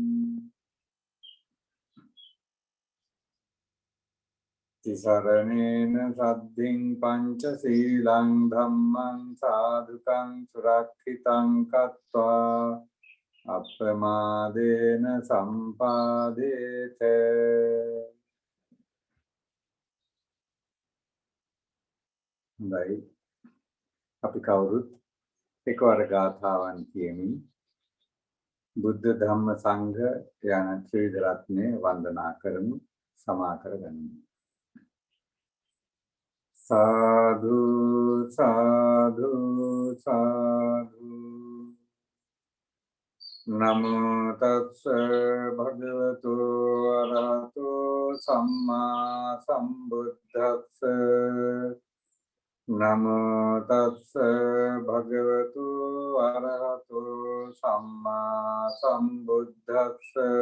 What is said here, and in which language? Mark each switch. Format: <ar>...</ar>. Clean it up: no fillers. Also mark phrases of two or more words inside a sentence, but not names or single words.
<pi>ติสารเนนะสัตถิงปัญจศีลังธัมมังสาธุกังสุรักขิตังกัตตวาอัปปมาเดนะสัมปาเดเต</pi> <si>හොඳයි අපි කවුරුත් එකවර ගාථාවන් කියමින් බුද්ධ ධම්ම සංඝ යන ත්‍රිවිධ රත්නය වන්දනා කරමු සමා කරගනිමු</si> <pi>සාදු සාදු සාදු නමෝ තස්ස භගවතු අරහතෝ සම්මා සම්බුද්දස්ස නමෝ තස්ස භගවතු අරහතෝ සම්මා සම්බුද්දස්ස</pi>